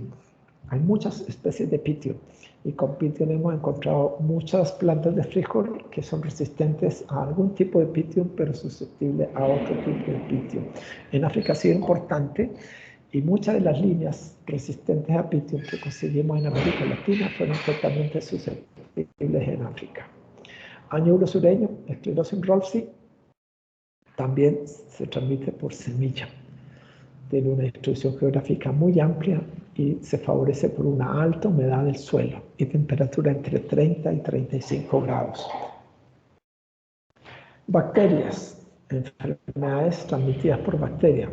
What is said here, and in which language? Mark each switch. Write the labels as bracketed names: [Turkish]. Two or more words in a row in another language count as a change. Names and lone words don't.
[Spanish] Hay muchas especies de Pythium y con Pythium hemos encontrado muchas plantas de frijol que son resistentes a algún tipo de Pythium, pero susceptibles a otro tipo de Pythium. En África ha sido importante y muchas de las líneas resistentes a Pythium que conseguimos en América Latina fueron totalmente susceptibles en África. Añulo sureño, Sclerosin rolfsi, también se transmite por semilla. Tiene una distribución geográfica muy amplia y se favorece por una alta humedad del suelo y temperatura entre 30 y 35 grados. Bacterias, enfermedades transmitidas por bacterias.